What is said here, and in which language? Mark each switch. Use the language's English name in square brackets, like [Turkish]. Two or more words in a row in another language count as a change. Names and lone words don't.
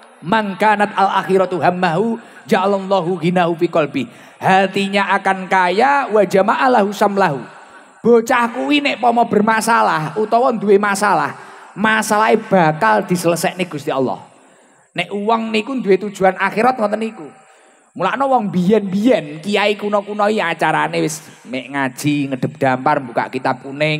[Arabic] Man kanat al akhiratu hammahu ja'alallahu ghinahu fi qalbi. [Indonesian] Hatinya akan kaya [Arabic] wa jama'alahu samlahu. [Javanese] Bocah kuwi nek pomo bermasalah utawa duwe masalah, [Indonesian] masalahnya bakal diselesaikan [Javanese] Gusti Allah. Nek uang niku duwe tujuan akhirat ngoten niku. Mulakno wong biyen-biyen kiai kuno-kuno iki acarane wis mek ngaji, ngedep dampar, buka kitab kuning.